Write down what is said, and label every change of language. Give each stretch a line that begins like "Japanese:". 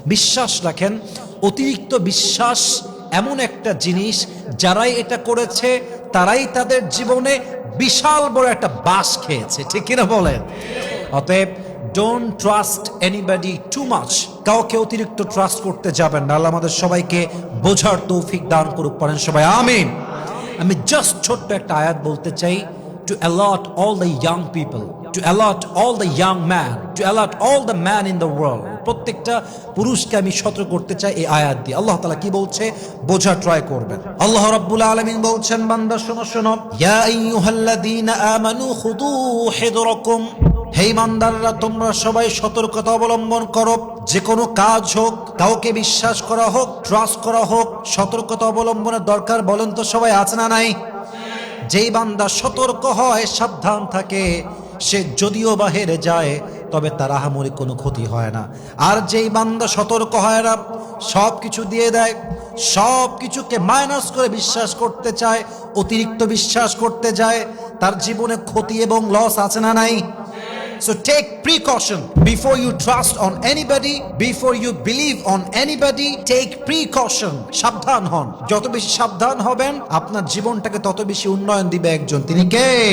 Bangla: বিশ্বাস রাখেন, অতিরিক্ত বিশ্বাস এমন একটা জিনিস, যারাই এটা করেছে তারাই তাদের জীবনে বিশাল বড় একটা বাস খেয়েছে, ঠিক কিনা বলেন? অতএব
English: Don't trust anybody too much.
Bangla: কাউকে অতিরিক্ত ট্রাস্ট করতে যাবেন না। আল্লাহ আমাদের সবাইকে বোঝার তৌফিক দান করুক, পড়েন সবাই আমিন। আমি জাস্ট ছোট্ট একটা আয়াত বলতে চাই,
English: to allot all the young people, to allot all the young man, to allot all the man in the world.
Bangla: প্রত্যেকটা পুরুষকে আমি সতর্ক করতে চাই এই আয়াত দিয়ে। আল্লাহ তাআলা কি বলছে বোঝা ট্রাই করবেন। আল্লাহ রাব্বুল আলামিন বলছেন, বান্দা শোনো শোনো,
Arabic: ইয়া আইয়ুহাল্লাযীনা আমানু খুদু হিদরাকুম।
Bangla: হে ইমানদাররা, তোমরা সবাই সতর্কতা অবলম্বন করো। যে কোনো কাজ হোক, কাউকে বিশ্বাস করা হোক, ট্রাস্ট করা হোক, সতর্কতা অবলম্বনের দরকার বলেন তো সবাই আছে না নাই? যেই বান্দা সতর্ক হয়, সাবধান থাকে, সে যদিও বা হেরে যায় তবে তার আহামরি কোনো ক্ষতি হয় না। আর যেই বান্দা সতর্ক হয় না, সব কিছু দিয়ে দেয়, সব কিছুকে মাইনাস করে বিশ্বাস করতে চায়, অতিরিক্ত বিশ্বাস করতে যায়, তার জীবনে ক্ষতি এবং লস আছে না নাই?
English: So take precaution before you trust on anybody, before you believe on anybody. Take precaution.
Bangla: সাবধান হন। যত বেশি সাবধান হবেন আপনার জীবনটাকে তত বেশি উন্নয়ন দিবে একজন, তিনি কে?